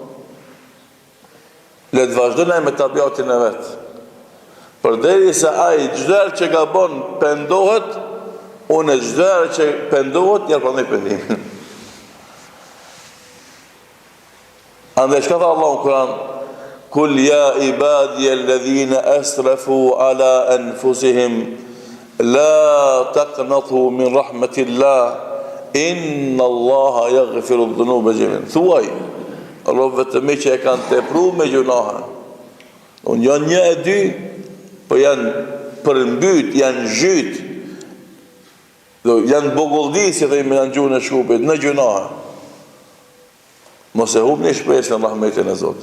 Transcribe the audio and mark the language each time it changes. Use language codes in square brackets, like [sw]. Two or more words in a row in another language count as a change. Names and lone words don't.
[sq] Le të vazhdojnë me tabiatin e vet. Përderisa ai çdo herë që gabon pendohet, unë çdo herë që pendohet ja pranoj pendimin. Andaj çka tha Allahu në Kur'an? [ar] قل يا عبادي الذين أسرفوا على أنفسهم لا تقنطوا من رحمة الله إن الله يغفر الذنوب جميعا. [sq] Thuaj, robët të mi që e kanë tepruar me gjunahe. Unë janë 1 e 2, po janë përmbyt, janë zhyt, janë bogulldi, si thejmë në gjuhën e Shkupit, në gjunahe. Mos e hubni shpresën në rahmetin e Zotit.